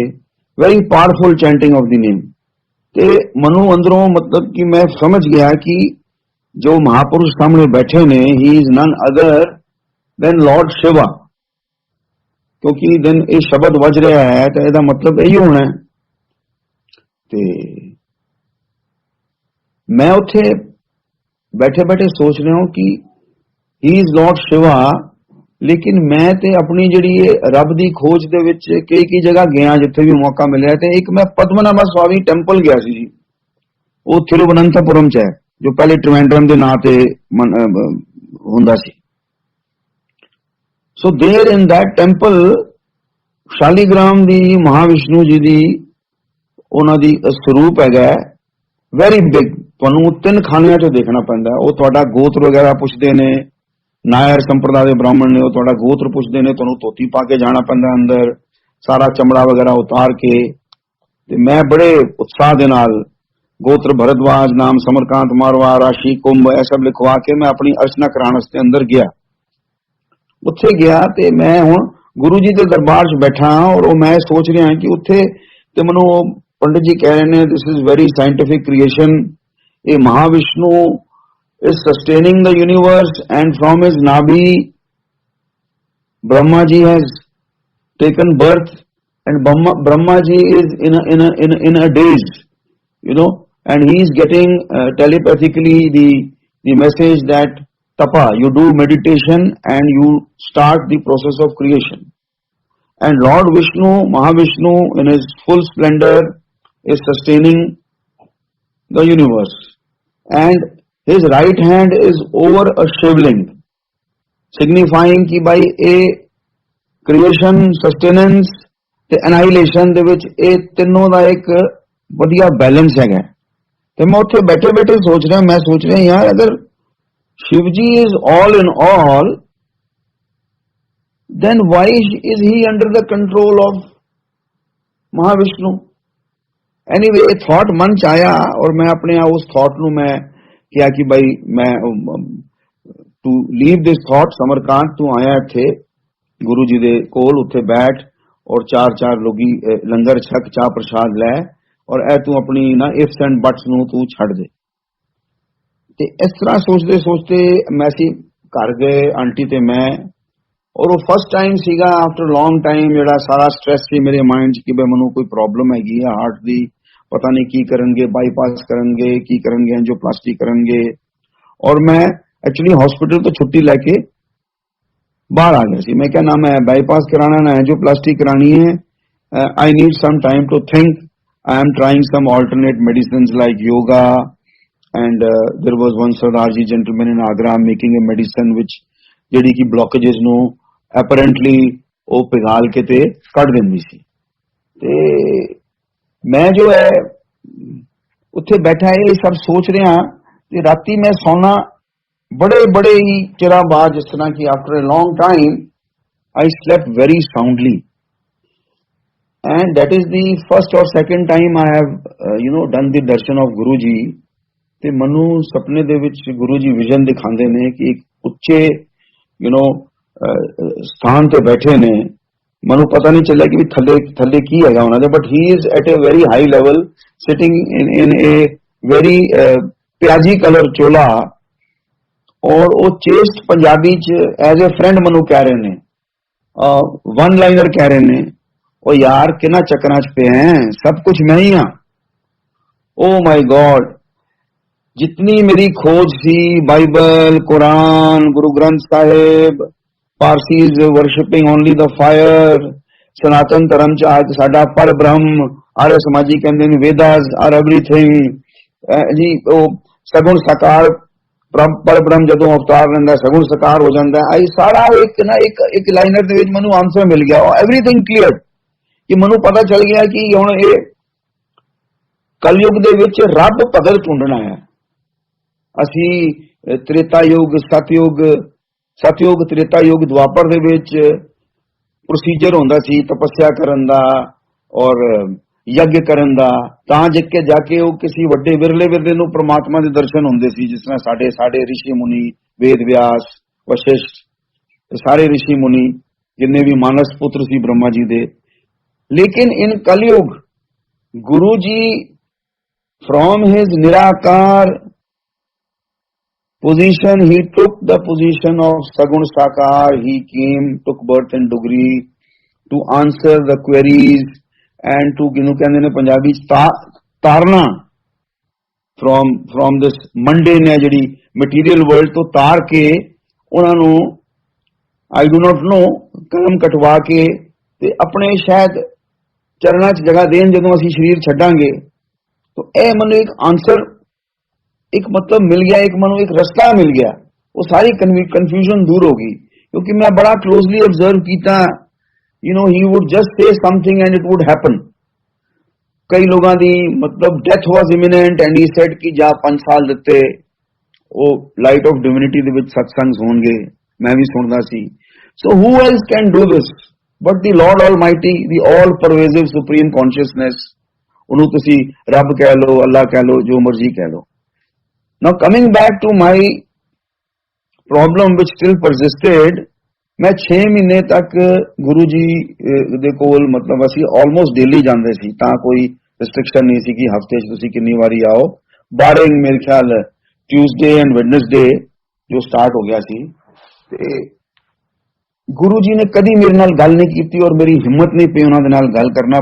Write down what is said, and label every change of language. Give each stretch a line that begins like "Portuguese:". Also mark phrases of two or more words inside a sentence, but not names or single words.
English: very powerful chanting of the name.
Punjabi: ਤੇ ਮਨੂੰ ਅੰਦਰੋਂ
Hindi: मतलब कि मैं समझ गया कि जो महापुरुष सामने बैठे ने
English: he is none other than Lord Shiva,
Hindi: क्योंकि दिन ये शब्द बज रहा है तो इसका मतलब यही होना है।
Punjabi: ਤੇ ਮੈਂ ਉੱਥੇ ਬੈਠੇ ਬੈਠੇ ਸੋਚ ਰਿਹਾ ਹਾਂ ਕਿ
English: he is Lord Shiva,
Punjabi: ਲੇਕਿਨ ਮੈਂ ਤੇ ਆਪਣੀ ਜਿਹੜੀ ਰੱਬ ਦੀ ਖੋਜ ਦੇ ਵਿੱਚ ਕਈ ਜਗ੍ਹਾ ਗਿਆ ਜਿੱਥੇ ਵੀ ਮੌਕਾ ਮਿਲਿਆ। ਤੇ ਇੱਕ ਮੈਂ ਪਦਮਨਾਭ ਸਵਾਮੀ ਟੈਂਪਲ ਗਿਆ ਸੀ ਜੀ, ਉਹ ਤਿਰੂਵਨੰਤਪੁਰਮ ਚ ਹੈ, ਜੋ ਪਹਿਲਾਂ ਤ੍ਰਿਵੇਂਦਰਮ ਦੇ ਨਾਂ ਤੇ ਹੁੰਦਾ ਸੀ।
English: so there in that temple
Punjabi: ਸ਼ਾਲੀਗ੍ਰਾਮ ਦੀ ਮਹਾਵਿਸ਼ਨੂੰ ਜੀ ਦੀ ਉਹਨਾਂ ਦੀ ਸਰੂਪ ਹੈਗਾ
English: very big.
Punjabi: ਤੁਹਾਨੂੰ 3 ਖਾਨਿਆਂ ਚ ਦੇਖਣਾ ਪੈਂਦਾ। ਉਹ ਤੁਹਾਡਾ ਗੋਤਰ ਵਗੈਰਾ ਪੁੱਛਦੇ ਨੇ, ਨਾਇਰ ਸੰਪ੍ਰਦਾਇ ਦੇ ਬ੍ਰਾਹਮਣ ਨੇ, ਉਹ ਤੁਹਾਡਾ ਗੋਤਰ ਪੁੱਛਦੇ ਨੇ, ਤੁਹਾਨੂੰ ਧੋਤੀ ਪਾ ਕੇ ਜਾਣਾ ਪੈਂਦਾ ਅੰਦਰ, ਸਾਰਾ ਚਮੜਾ ਵਗੈਰਾ ਉਤਾਰ ਕੇ। ਤੇ ਮੈਂ ਬੜੇ ਉਤਸ਼ਾਹ ਦੇ ਨਾਲ ਗੋਤਰ ਭਾਰਦਵਾਜ, ਨਾਮ ਸਮਰਕਾਂਤ ਮਾਰਵਾ, ਰਾਸ਼ੀ ਕੁੰਭ ਇਹ ਸਭ ਲਿਖਵਾ ਕੇ ਮੈਂ ਆਪਣੀ ਅਰਚਨਾ ਕਰਾਉਣ ਵਾਸਤੇ ਅੰਦਰ ਗਿਆ। ਉੱਥੇ ਗਿਆ ਤੇ ਮੈਂ ਹੁਣ ਗੁਰੂ ਜੀ ਦੇ ਦਰਬਾਰ ਚ ਬੈਠਾ ਔਰ ਉਹ ਮੈਂ ਸੋਚ ਰਿਹਾ ਕਿ ਉੱਥੇ ਤੇ ਮੈਨੂੰ ਪੰਡਿਤ ਜੀ ਕਹਿ ਰਹੇ ਹਨ
English: this is very scientific creation, ये Mahavishnu is sustaining the universe and from his Nabi Brahma ji has taken birth and Brahma ji is in a daze, you know, and he is getting telepathically the message that tapa, you do meditation and you start the process of creation, and Lord Vishnu, Mahavishnu in his full splendor is sustaining the universe, and his right hand is over a shivling, signifying
Punjabi: ਕਿ ਭਾਈ ਏ
English: creation, sustenance
Punjabi: ਤੇ annihilation ਦੇ ਵਿੱਚ ਏ ਤੀਨੋਂ ਦਾ ਇੱਕ ਵਧੀਆ ਬੈਲੇਂਸ ਹੈਗਾ। ਤੇ ਮੈਂ ਉੱਥੇ ਬੈਠੇ ਬੈਠੇ ਸੋਚ ਰਿਹਾ, ਮੈਂ ਸੋਚ ਰਿਹਾ ਯਾਰ ਅਗਰ ਸ਼ਿਵ ਜੀ
English: is all in all, then why is he under the control of Mahavishnu? Anyway, a thought
Punjabi: ਮਨ ਚ ਆਇਆ ਔਰ ਮੈਂ ਆਪਣੇ ਉਸ thought ਨੂੰ ਮੈਂ ਕੀ ਕਿ ਭਾਈ ਮੈਂ
English: to leave this thought,
Punjabi: ਸਮਰਕਾਂਤ ਤੂੰ ਆਇਆ ਥੇ ਗੁਰੂ ਜੀ ਦੇ ਕੋਲ, ਉੱਥੇ ਬੈਠ ਔਰ 4 ਲੋਗੀ ਲੰਗਰ ਛਕ, ਚਾਹ ਪ੍ਰਸ਼ਾਦ ਲੈ ਔਰ ਏ ਤੂੰ ਆਪਣੀ ਨਾ
English: ifs and buts
Punjabi: ਨੂੰ ਤੂੰ ਛੱਡ ਦੇ। ਤੇ ਇਸ ਤਰ੍ਹਾਂ ਸੋਚਦੇ ਸੋਚਦੇ ਮੈਂ ਸੀ ਘਰ ਗਏ ਆਂਟੀ ਤੇ ਮੈਂ, ਔਰ ਉਹ
English: first time
Punjabi: ਸੀਗਾ
English: after long time
Punjabi: ਜਿਹੜਾ ਸਾਰਾ ਸਟ੍ਰੈਸ ਸੀ ਮੇਰੇ ਮਾਈਂਡ ਚ ਕਿ ਭਾਈ ਮੈਨੂੰ ਕੋਈ ਪ੍ਰੌਬਲਮ ਹੈਗੀ ਹੈ ਹਾਰਟ ਦੀ, ਪਤਾ ਨਹੀਂ ਕੀ ਕਰਨਗੇ, ਬਾਈਪਾਸ ਕਰਨਗੇ, ਕੀ ਕਰਨਗੇ, ਐਂਜੀਓਪਲਾਸਟੀ ਕਰਨਗੇ। ਔਰ ਮੈਂ ਐਕਚੁਅਲੀ ਹੌਸਪਿਟਲ ਤੋਂ ਛੁੱਟੀ ਲੈ ਕੇ ਬਾਹਰ ਆ ਗਿਆ ਸੀ।
Hindi: मैं क्या नाम है बाईपास कराना ना एंजियोप्लास्टी करानी है,
English: I need some time to think, I am trying some alternate medicine like yoga and there was one Sardar ji gentleman in Agra making a medicine which
Punjabi: ਜਿਹੜੀ ਕੀ ਬਲੌਕੇਜੇਸ ਨੂੰ ਅਪੈਰੈਂਟਲੀ ਉਹ ਪਿਘਾਲ ਕੇ ਤੇ ਕੱਟ ਦਿੰਦੀ ਸੀ। ਤੇ ਮੈਂ ਜੋ ਹੈ ਉੱਥੇ ਬੈਠਾ ਇਹ ਸਭ ਸੋਚ ਰਿਹਾ ਕਿ ਰਾਤੀਂ ਮੈਂ ਸੋਣਾ ਬੜੇ ਬੜੇ ਹੀ ਚਿਰਾਂ ਬਾਅਦ, ਜਿਸ ਤਰ੍ਹਾਂ ਕੀ
English: after a long time I slept very soundly, and that is the first और second time I have done the darshan of Guru ji।
Punjabi: ਤੇ ਮੈਨੂੰ ਸੁਪਨੇ ਦੇ ਵਿੱਚ ਗੁਰੂ ਜੀ ਵਿਜ਼ਨ ਦਿਖਾਉਂਦੇ ਨੇ ਕਿ ਇੱਕ ਉੱਚੇ ਸਥਾਨ ਤੇ ਬੈਠੇ ਨੇ। ਮੈਨੂੰ ਪਤਾ ਨਹੀਂ ਚੱਲਿਆ ਕਿ ਵੀ ਥੱਲੇ ਥੱਲੇ ਕੀ ਹੈਗਾ ਉਹਨਾਂ ਦੇ,
English: but he is at a very high level sitting in a very
Punjabi: ਪਿਆਜੀ ਕਲਰ ਚੋਲਾ, ਔਰ ਉਹ ਚੇਸਟ ਪੰਜਾਬੀ ਚ
English: as a friend
Punjabi: ਮੈਨੂੰ ਕਹਿ ਰਹੇ ਨੇ,
English: one liner
Punjabi: ਕਹਿ ਰਹੇ ਨੇ, ਉਹ ਯਾਰ ਕਿਹਨਾਂ ਚੱਕਰਾਂ ਚ ਪਏ ਹੈ, ਸਭ ਕੁਝ ਮੈਂ ਹੀ ਹਾਂ।
English: oh my God,
Punjabi: ਜਿੰਨੀ ਮੇਰੀ ਖੋਜ ਸੀ, ਬਾਈਬਲ, ਕੁਰਾਨ, ਗੁਰੂ ਗ੍ਰੰਥ ਸਾਹਿਬ,
English: Parsis worshipping only the fire,
Punjabi: ਸਨਾਤਨ ਧਰਮ ਚ ਅੱਜ ਸਾਡਾ ਪਰ ਬ੍ਰਹਮ, ਆਰੀਆ ਸਮਾਜੀ ਕਹਿੰਦੇ ਨੇ
English: Vedas are everything
Punjabi: ਜੀ, ਓ ਸਗੁਣ ਸਾਕਾਰ ਪਰ ਬ੍ਰਹਮ ਜਦੋਂ ਅਵਤਾਰ ਲੈਂਦਾ ਸਗੁਣ ਸਾਕਾਰ ਹੋ ਜਾਂਦਾ ਹੈ। ਆਈ ਸਾਰਾ ਇੱਕ ਲਾਈਨਰ ਦੇ ਵਿੱਚ ਮੈਨੂੰ ਆਂਸਰ ਮਿਲ ਗਿਆ,
English: everything clear,
Punjabi: ਕਿ ਮੈਨੂੰ ਪਤਾ ਚੱਲ ਗਿਆ ਕਿ ਹੁਣ ਇਹ ਕਲਯੁਗ ਦੇ ਵਿੱਚ ਰੱਬ ਭਗਤ ਢੂੰਡਣਾ ਹੈ। ਅਸੀਂ ਤ੍ਰੇਤਾ ਯੁਗ, ਸਤਯੁਗ ਤ੍ਰੇਤਾ ਯੁਗ ਦੁਆਪਰ ਦੇ ਵਿੱਚ ਪ੍ਰੋਸੀਜਰ ਹੁੰਦਾ ਸੀ ਤਪੱਸਿਆ ਕਰਨ ਦਾ ਔਰ ਯੱਗ ਕਰਨ ਦਾ, ਤਾਂ ਜਿੱਕੇ ਜਾ ਕੇ ਉਹ ਕਿਸੇ ਵੱਡੇ ਵਿਰਲੇ ਨੂੰ ਪਰਮਾਤਮਾ ਦੇ ਦਰਸ਼ਨ ਹੁੰਦੇ ਸੀ, ਜਿਸ ਤਰ੍ਹਾਂ ਸਾਡੇ ਰਿਸ਼ੀ ਮੁਨੀ ਵੇਦ ਵਿਆਸ ਵਸ਼ਿਸ਼ਟ ਸਾਰੇ ਰਿਸ਼ੀ ਮੁਨੀ ਜਿੰਨੇ ਵੀ ਮਾਨਸ ਪੁੱਤਰ ਸੀ ਬ੍ਰਹਮਾ ਜੀ ਦੇ।
English: लेकिन in Kalyug Guru ji from his nirakar position, he took the position of Sagun Sakar. He came, took birth in Dugri to answer the queries and to
Punjabi: ਕਹਿੰਦੇ ਨੇ ਪੰਜਾਬੀ ਤਾਰਨਾ
English: from this mundane
Punjabi: ਹੈ ਜਿਹੜੀ
English: material world
Punjabi: ਤੋਂ ਤਾਰ ਕੇ ਉਹਨਾਂ ਨੂੰ
English: I do not know
Punjabi: ਕਲਮ ਕਟਵਾ ਕੇ ਤੇ ਆਪਣੇ ਸ਼ਾਇਦ ਚਰਨਾਂ ਚ ਜਗ੍ਹਾ ਦੇਣ ਜਦੋਂ ਅਸੀਂ ਸਰੀਰ ਛੱਡਾਂਗੇ।
Hindi: तो
Punjabi: ਇਹ ਮੈਨੂੰ
Hindi: एक आंसर एक मतलब मिल गया, एक मनो एक रास्ता मिल गया, वो सारी कंफ्यूजन दूर होगी। क्योंकि मैं बड़ा
English: closely observe किया, he would just say something and it would happen।
Hindi: कई लोगों की मतलब
English: death was imminent and he said
Punjabi: ਕਿ ਜਾ 5 ਸਾਲ ਦਿੱਤੇ ਉਹ
English: Light of Divinity
Punjabi: ਦੇ ਵਿੱਚ ਸਤਸੰਗ ਹੋਣਗੇ, ਮੈਂ ਵੀ ਸੁਣਦਾ ਸੀ।
English: so who else can do this but the Lord Almighty, the all pervasive supreme consciousness.
Punjabi: ਉਨ੍ਹਾਂ ਨੇ ਤੁਸੀਂ ਰੱਬ ਕਹਿ ਲਓ, ਅੱਲਾਹ ਕਹਿ ਲਓ, ਜੋ ਮਰਜ਼ੀ ਕਹਿ ਲਓ।
English: Now coming back to my problem which still persisted,
Punjabi: ਮੈਂ 6 ਮਹੀਨੇ ਤੱਕ ਗੁਰੂ ਜੀ ਦੇ ਕੋਲ ਮਤਲਬ ਅਸੀਂ ਆਲਮੋਸਟ ਡੇਲੀ ਜਾਂਦੇ ਸੀ, ਤਾਂ ਕੋਈ ਰਿਸਟ੍ਰਿਕਸ਼ਨ ਨਹੀਂ ਸੀ ਕਿ ਹਫ਼ਤੇ ਚ ਤੁਸੀਂ ਕਿੰਨੀ ਵਾਰੀ ਆਓ, ਬਾਰਿੰਗ ਮੇਰੇ ਖ਼ਿਆਲ
English: Tuesday and Wednesday
Punjabi: ਜੋ ਸਟਾਰਟ ਹੋ ਗਿਆ ਸੀ। ਤੇ ਗੁਰੂ ਜੀ ਨੇ ਕਦੀ ਮੇਰੇ ਨਾਲ ਗੱਲ ਨਹੀਂ ਕੀ ਔਰ ਮੇਰੀ ਹਿੰਮਤ ਨਹੀਂ ਪਈ ਉਹਨਾਂ ਦੇ ਨਾਲ ਗੱਲ ਕਰਨਾ।